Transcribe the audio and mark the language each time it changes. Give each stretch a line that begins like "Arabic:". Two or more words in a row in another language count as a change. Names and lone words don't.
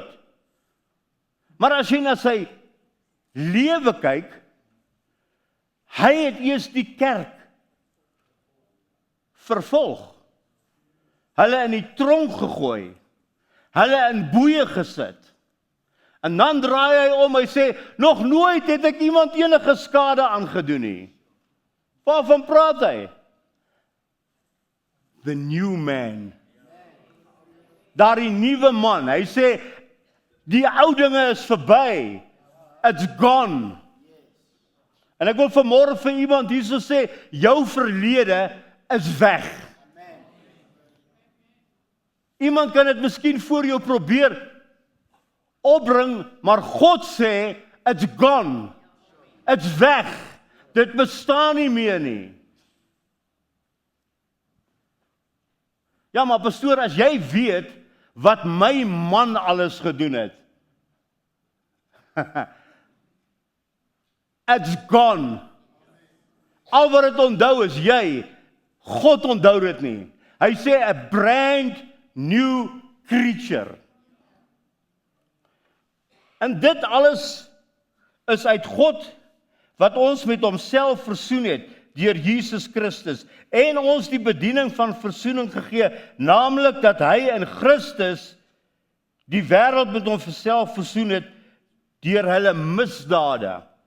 Afrikaans: Maar as jy na sy lewe kyk, hy het eers die kerk vervolg. Hulle in die tronk gegooi. Hulle in boeye gesit. En dan draai hy om, hy sê, nog nooit het ek iemand enige skade aangedoen nie. Waarvan praat hy?
English: The new man.
Afrikaans: Daar die nuwe man, hy sê, die ou dinge is verby.
English: It's gone.
Afrikaans: En ek wil vanmôre vir iemand hierso sê, jou verlede is weg. Iemand kan dit miskien voor jou probeer opbring, maar God sê,
English: it's gone. It's weg.
Afrikaans: Dit bestaan nie meer nie. Ja, maar pastoor, as jy weet wat my man alles gedoen het,
English: it's gone.
Afrikaans: Al wat het onthou is jy, God onthou dit nie. Hy sê,
English: a brand new creature.
Afrikaans: En dit alles is uit God, wat ons met homself versoen het, deur Jesus Christus, en ons die bediening van versoening gegee, naamlik dat hy in Christus die wêreld met homself versoen het, deur hulle misdade.